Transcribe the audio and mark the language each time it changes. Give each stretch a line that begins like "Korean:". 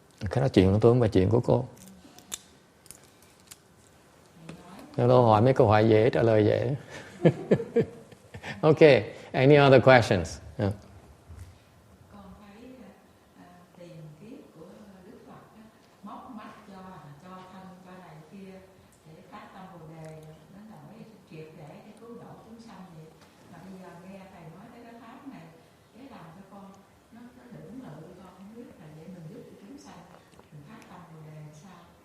Vietnamese: Cái đó chuyện của tôi không phải chuyện của cô. Tôi hỏi mấy câu hỏi dễ, trả lời dễ.
English: Okay, any other questions? Yeah.
Vietnamese: Con thấy tiền kiếp của Đức Phật móc mắt cho thân cho này kia để phát tâm Bồ đề, nó nổi triệt để cái cứu độ chúng sanh vậy. Mà bây giờ nghe thầy nói tới cái pháp này, cái làm cho con nó lưỡng lự, con không biết là để mình giúp chúng sanh, mình phát tâm Bồ đề sao?